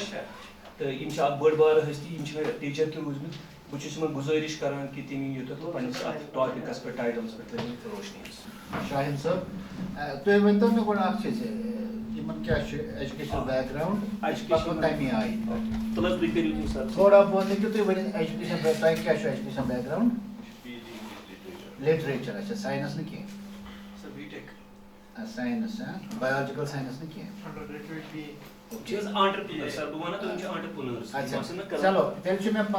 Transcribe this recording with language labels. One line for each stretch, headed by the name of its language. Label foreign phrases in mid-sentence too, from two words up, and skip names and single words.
Kashmiri: تہٕ یِم چھِ اکھ بٔڑ بارٕ ہستی. یِم چھِ مےٚ ٹیٖچر تہِ روٗدمٕتۍ. بہٕ چھُس یِمن گُزٲرِش کران کہِ تِم یِن یوٚتتھ تہٕ پنٕنِس اَتھ ٹاپِکس پٮ۪ٹھ ٹایٹلس پٮ۪ٹھ ترٲیِن روشنی. شاہِد صٲب تُہۍ ؤنۍتو مےٚ گۄڈٕ اکھ چیٖز یِمن کیٛاہ چھُ
English: educational background
Kashmiri: کمہِ آیہِ تُہۍ کٔرِو تُہۍ سر تھوڑا بہت ہیٚکِو تُہۍ ؤنِتھ ایجوکیشن تۄہہِ کیٛاہ چھُ
English: education background
Kashmiri: لِٹریچر اچھا ساینس نہٕ کینٛہہ ساینس
English: biological science
Kashmiri: نہٕ کینٛہہ
Urdu: اچھا چلو
Kashmiri: تیٚلہِ چھُ مےٚ